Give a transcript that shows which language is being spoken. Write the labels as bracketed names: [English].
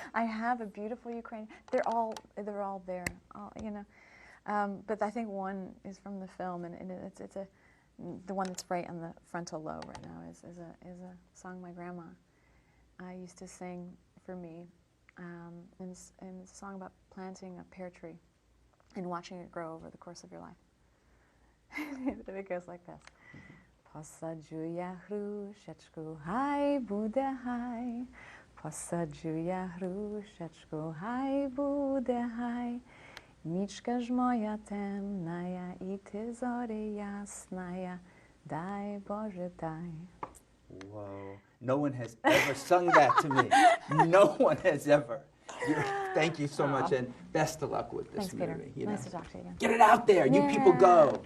[English] I have a beautiful Ukrainian. They're all there. You know, but I think one is from the film, and it's the one that's right on the frontal lobe right now is a song my grandma used to sing for me, and it's a song about planting a pear tree and watching it grow over the course of your life. It goes like this. [Ukrainian] Посаджу я грушечку, хай буде хай. Посаджу я грушечку, хай буде хай. Нічка ж моя темная, і ти зорі ясная, дай Боже дай. [English] Whoa. No one has ever sung that to me. No one has ever. Thank you so much, and best of luck with this movie. Thanks, Peter. Nice to talk to you again. Get it out there. You people go.